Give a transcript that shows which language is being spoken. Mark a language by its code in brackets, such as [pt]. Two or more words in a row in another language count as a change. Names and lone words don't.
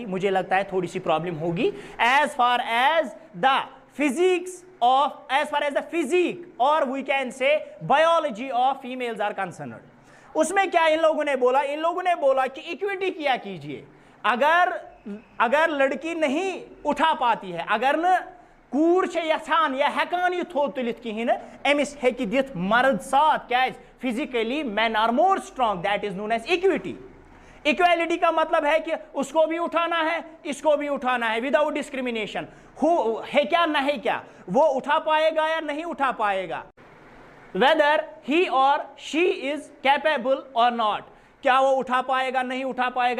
[hi] मुझे लगता है थोड़ी सी प्रॉब्लम होगी [en] as far as the physics of, as far as the physic or we can say biology of females are concerned. [hi] उसमें क्या इन लोगों ने बोला? इन लोगों ने बोला कि इक्विटी किया कीजिए, अगर लड़की नहीं उठा पाती है, [ks] अगर न कूर यछान या हेकान यह थोद तुलित कहीं अमिस हेकि दिथ मर्द साथ, क्या [en] physically man are more strong, that is known as equity. [hi] इक्वालिटी का मतलब है कि उसको भी उठाना है, इसको भी उठाना है [en] without discrimination. [hi] है क्या ना है क्या, वो उठा पाएगा या नहीं उठा पाएगा, [en] whether he or she is capable or not, [hi] क्या वो उठा पाएगा नहीं उठा पाएगा।